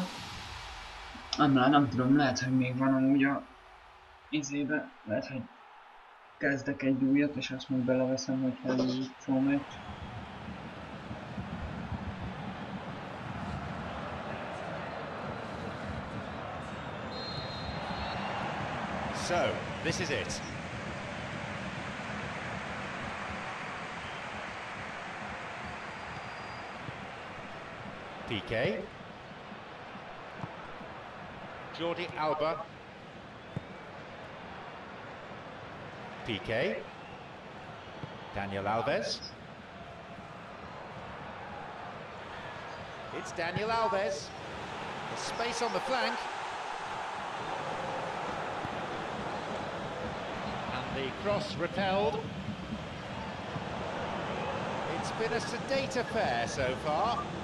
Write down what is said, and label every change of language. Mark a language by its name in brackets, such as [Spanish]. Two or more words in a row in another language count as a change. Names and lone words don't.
[Hungarian] Nem tudom, lehet, hogy még van amúgy a izébe. Lehet, hogy kezdek egy újat, és azt még beleveszem, hogyha ez az utolsó meccs. [English] So, this is it. Piqué. Jordi Alba. Piqué. Daniel Alves. It's Daniel Alves. There's space on the flank. The cross repelled. It's been a sedate affair so far.